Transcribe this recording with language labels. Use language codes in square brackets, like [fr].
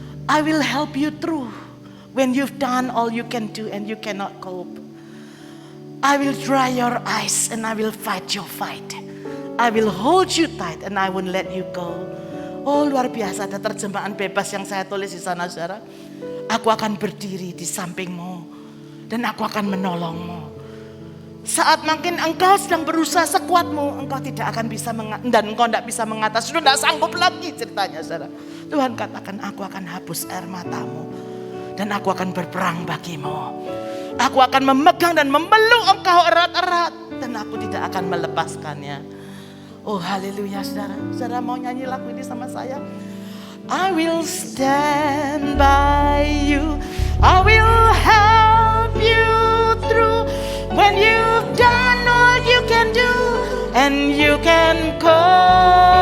[en] I will help you through when you've done all you can do and you cannot cope. I will dry your eyes and I will fight your fight. I will hold you tight and I won't let you go. [id] Oh, luar biasa, ada terjemahan bebas yang saya tulis di sana, saudara. Aku akan berdiri di sampingmu dan aku akan menolongmu. Saat mungkin engkau sedang berusaha sekuatmu, engkau tidak akan bisa dan engkau tidak bisa mengatasi, sudah tidak sanggup lagi ceritanya, saudara. Tuhan katakan, aku akan hapus air matamu dan aku akan berperang bagimu. Aku akan memegang dan memeluk engkau erat-erat dan aku tidak akan melepaskannya. Oh haleluya, saudara. Saudara mau nyanyi lagu ini sama saya? [en] I will stand by you. I will help you through when you've done all you can do and you can go.